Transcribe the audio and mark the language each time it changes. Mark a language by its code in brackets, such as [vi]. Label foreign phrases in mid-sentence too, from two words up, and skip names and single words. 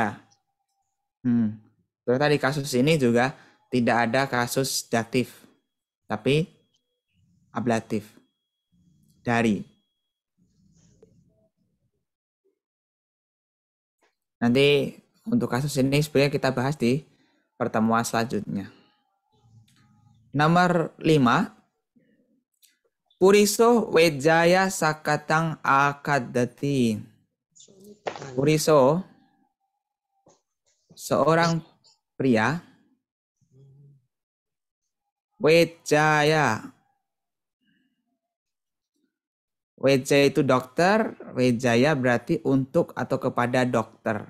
[id] Terus tadi kasus ini juga tidak ada kasus datif, tapi ablatif. Dari. Nanti untuk kasus ini sebenarnya kita bahas di pertemuan selanjutnya. Nomor 5. [pi] Puriso wejaya sakatang akadati. [id] Puriso, seorang pria. Wejaya. Wejaya itu dokter. Wejaya berarti untuk atau kepada dokter.